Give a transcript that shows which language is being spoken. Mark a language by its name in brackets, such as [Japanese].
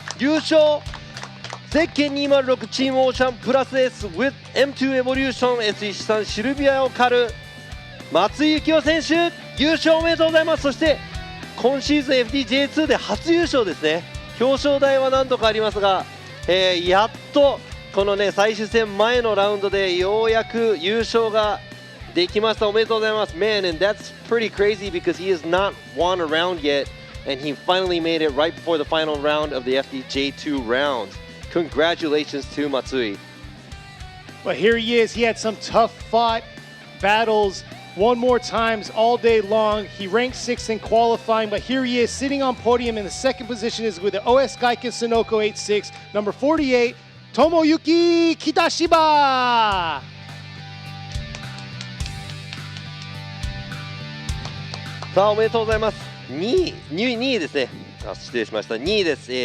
[Japanese] 優勝ゼッケン206チームオーシャンプラス S with M2 Evolution S13 シルビアを狩る松井幸雄選手優勝おめでとうございます。そして今シーズン FDJ2 で初優勝ですね。表彰台は何度かありますが、やっとこのね最終戦前のラウンドでようやく優勝ができました。おめでとうございます。 [English] Man, and that's pretty crazy because he has not won a round yet and he finally made it right before the final round of the FDJ2 rounds. Congratulations to Matsui. But here he is. He had some tough fought battles, won more times all day long. He ranked 6th in qualifying, but here he is sitting on podium in the second position is with the OS Gaiken Sunoco 86, number 48, Tomoyuki Kitashiba. [Japanese] さあおめでとうございます。2位ですね。失礼しました。2位です。